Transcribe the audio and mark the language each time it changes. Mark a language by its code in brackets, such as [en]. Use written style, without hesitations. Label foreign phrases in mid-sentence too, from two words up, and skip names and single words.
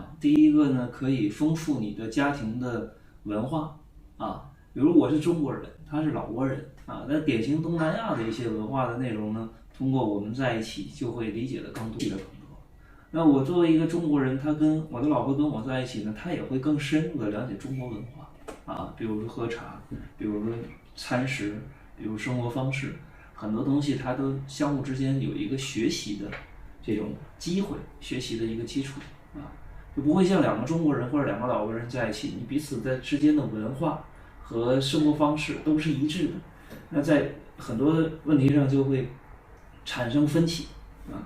[zh] 第一個呢，可以豐富你的家庭的文化啊，比如我是中國人，他是老撾人啊，那典型東南亞的一些文化的內容呢，通過我們在一起就會理解得更多。那我作為一個中國人，他跟我的老婆跟我在一起呢，他也會更深入的了解中國文化啊，比如說喝茶，比如說餐食，比如生活方式，很多東西它都相互之間有一個學習的這種機會，學習的一個基礎啊，就不會像兩個中國人或者兩個老撾人在一起，你彼此在之間的文化和生活方式都是一致的，那在很多問題上就會產生分歧啊。